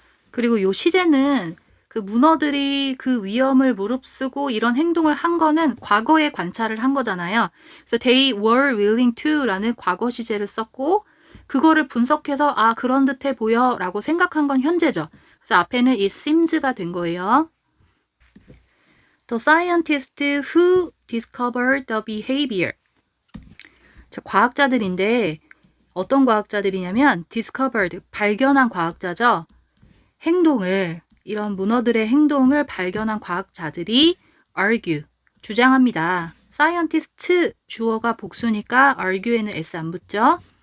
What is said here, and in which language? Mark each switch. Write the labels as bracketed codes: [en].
[ko] 그리고 요 시제는 그 문어들이 그 위험을 무릅쓰고 이런 행동을 한 거는 과거에 관찰을 한 거잖아요. 그래서 [en] they were willing to [ko] 라는 과거 시제를 썼고 그거를 분석해서 아 그런 듯해 보여 라고 생각한 건 현재죠. 그래서 앞에는 [en] it seems [ko] 가 된 거예요. [en] The scientist who discovered the behavior. [ko] 자, 과학자들인데 어떤 과학자들이냐면 discovered, 발견한 과학자죠. 행동을, 이런 문어들의 행동을 발견한 과학자들이 argue, 주장합니다. scientist, 주어가 복수니까 argue에는 s 안 붙죠.